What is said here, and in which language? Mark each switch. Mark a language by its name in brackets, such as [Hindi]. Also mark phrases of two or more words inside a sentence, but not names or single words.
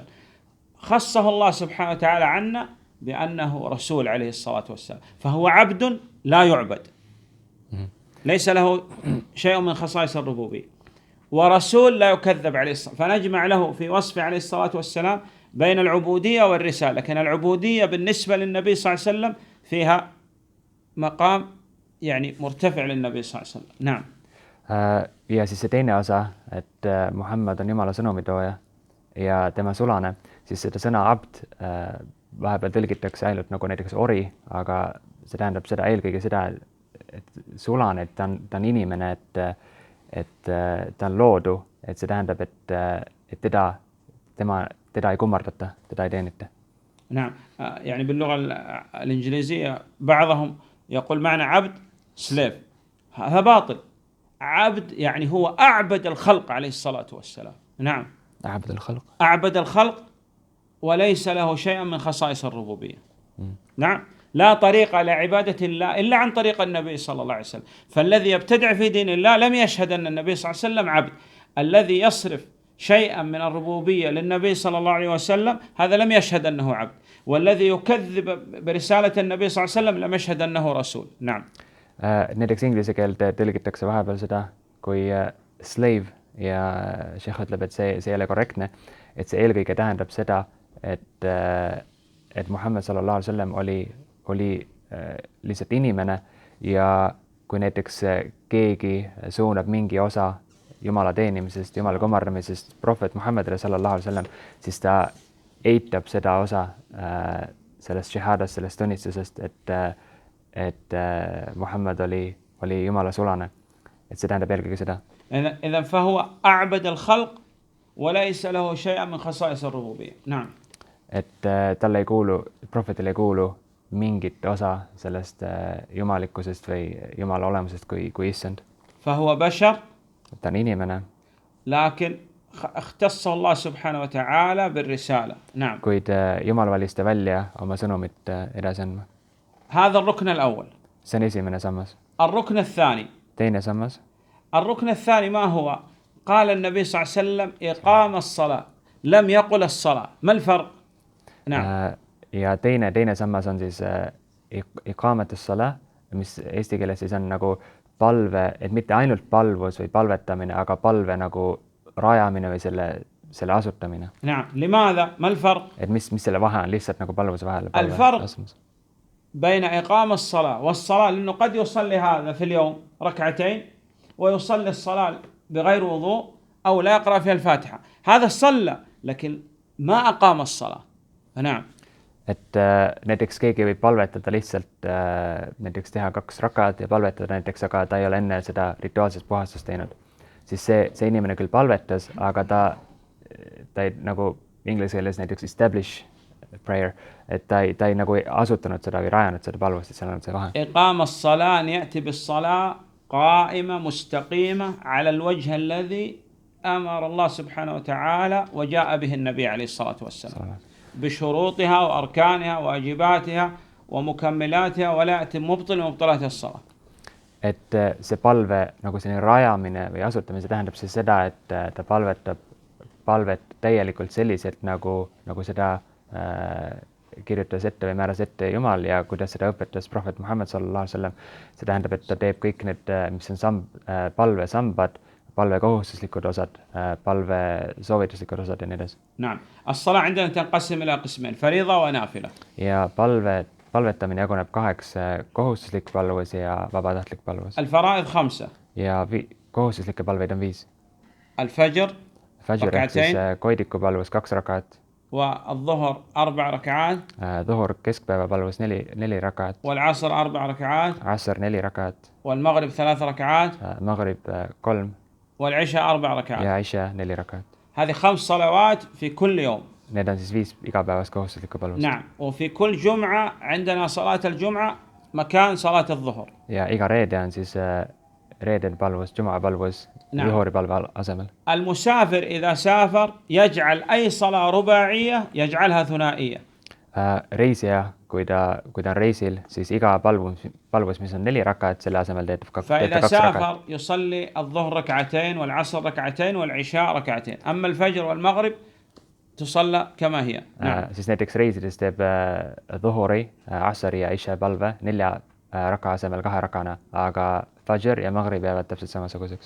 [Arabic] خصه الله سبحانه وتعالى عنا بأنه رسول عليه الصلاة والسلام فهو عبد لا يعبد ليس له شيء من خصائص الربوبية ورسول لا يكذب عليه الصلاة فنجمع له في وصفه عليه الصلاة والسلام بين العبودية والرسالة. لكن العبودية بالنسبة للنبي صلى الله عليه وسلم فيها مقام يعني مرتفع للنبي صلى الله عليه وسلم. نعم. [Estonian] Ja siis see teine osa, et Muhammad on Jumala sõnumitooja ja tema sulane, siis seda sõna abd vahepeal tõlgitakse ainult nagu näiteks ori, aga see tähendab seda eelkõige seda, et sulane, et ta on inimene, et ta on loodu, et see tähendab, et teda ei kummardata, teda ei teenita. [Arabic] نعم يعني باللغة الإنجليزية بعضهم يقول معنى عبد سليف هذا باطل. عبد يعني هو أعبد الخلق عليه الصلاة والسلام. نعم أعبد الخلق وليس له شيء من خصائص الربوبية. نعم لا طريق لعبادة الله إلا عن طريق النبي صلى الله عليه وسلم. فالذي يبتدع في دين الله لم يشهد أن النبي صلى الله عليه وسلم عبد. الذي يصرف شيئا من الربوبية للنبي صلى الله عليه وسلم هذا لم يشهد أنه عبد. والذي يكذب برسالة النبي صلى الله عليه وسلم لم يشهد أنه رسول. نعم. [Estonian] Näiteks inglise keelde tõlgitakse vahepeal seda kui slave ja šeikh ütleb, et see ei ole korrektne, et see eelkõige tähendab seda, et Muhammad [Arabic] صلى الله عليه وسلم [Estonian] oli lihtsalt inimene ja kui näiteks keegi suunab mingi osa Jumala teenimisest, Jumala kummardamisest prohvet Muhammadile [Arabic] صلى الله عليه وسلم, [Estonian] siis ta eitab seda osa sellest šehadast, sellest tunnistusest, et Muhammad oli Jumala sulane. Et see tähendab eelkõige seda. [Arabic] إذن فهو أعبد الخلق وليس له شيء من خصائص الربوبية. نعم. [Estonian] Et talle ei kuulu, prohvetile ei kuulu mingit osa sellest jumalikkusest või Jumala olemusest kui issand. [Arabic] فهو بشر. [Estonian] Ta on inimene. [Arabic] لكن اختص الله سبحانه وتعالى بالرسالة. نعم. [Estonian] Kuid Jumal valis ta välja oma sõnumit edasi andma. [Arabic] هذا الركن الأول. [Estonian] See on esimene sammas. [Arabic] الركن الثاني. [Estonian] Teine sammas. [Arabic] الركن الثاني ما هو؟ قال النبي صلى الله عليه وسلم إقام الصلاة لم يقل الصلاة. ما الفرق؟ نعم. [Estonian] Ja teine sammas on siis [Arabic] إقامة الصلاة, [Estonian] mis eesti keeles siis on nagu palve, et mitte ainult palvus või palvetamine, aga palve nagu rajamine või selle asutamine. [Arabic] نعم. لماذا؟ ما الفرق؟ [Estonian] Et mis selle vahe on lihtsalt nagu palvuse vahel? [Arabic] الفرق بين إقام الصلاة والصلاة لأنه قد يصلي هذا في اليوم ركعتين ويصلي الصلاة بغير وضوء أو لا يقرأ فيها الفاتحة. هذا صلى لكن ما أقام الصلاة. نعم. [Estonian] Et näiteks keegi võib palvetada lihtsalt näiteks teha 2 rakaat ja palvetada näiteks, aga ta ei ole enne seda rituaalset puhastust teinud. Siis see inimene küll palvetas, aga ta ei nagu inglise keeles näiteks [English] establish prayer, [Estonian] et ta ei nagu asutanud seda või rajanud seda palvust, et seal on see vahe. [Arabic] إقام الصلاة أن يأتي بالصلاة قائمة مستقيمة على الوجه الذي أمر الله سبحانه وتعالى وجاء به النبي عليه الصلاة والسلام بشروطها وأركانها وواجباتها ومكملاتها ولا يأتي مبطل مبطلات الصلاة. [Estonian] Et see palve nagu selline rajamine või asutamine, see tähendab siis seda, et ta palvet täielikult selliselt nagu seda kirjutas ette või määras ette Jumal ja kuidas seda õpetas prohvet Muhammad [Arabic] صلى الله عليه وسلم. [Estonian] See tähendab, et ta teeb kõik need, mis on palvesambad, palve kohustuslikud osad, palve soovituslikud osad ja nii edasi. [Arabic] نعم الصلاة عندنا تنقسم إلى قسمين فريضة ونافلة. [Estonian] Ja palvetamine jaguneb kaheks, kohustuslik palvus ja vabatahtlik palvus. [Arabic] الفرائض 5. [Estonian] Ja kohustuslikke palveid on 5. [Arabic] الفجر [Estonian] Fajr ehk siis koidiku palvus 2 rakaat. [Arabic] والظهر 4 ركعات. [Estonian] Dhuhr keskpäeva palvus 4 rakaat. [Arabic] والعصر 4 ركعات. [Estonian] Asr 4 rakaat. [Arabic] والمغرب 3 ركعات. [Estonian] Maghrib 3. [Arabic] والعشاء 4 ركعات. [Estonian] Ja Isha 4 rakaat. [Arabic] هذه 5 صلوات في كل يوم. [Estonian] Need on siis 5 igapäevast kohustuslikku palvust. [Arabic] نعم وفي كل جمعة عندنا صلاة الجمعة مكان صلاة الظهر. [Estonian] Ja iga reede on siis reeden palvus, Juma palvus Zuhuri palve asemel. [Arabic] المسافر إذا سافر يجعل أي صلاة رباعية يجعلها ثنائية. [Estonian] Reisija, kui ta on reisil, siis iga palvus, mis on 4 rakaat, selle asemel teeb 2 [Arabic] فإذا [Estonian] rakaat. [Arabic] سافر يصلي الظهر ركعتين والعصر ركعتين والعشاء ركعتين. أما الفجر والمغرب تصلى كما هي. [Estonian] Siis näiteks reisides teeb Dhuhuri, Asri ja Isha palve 4 raka asemel 2 rakana, aga Fajr ja Maghrib jäävad täpselt samasuguseks.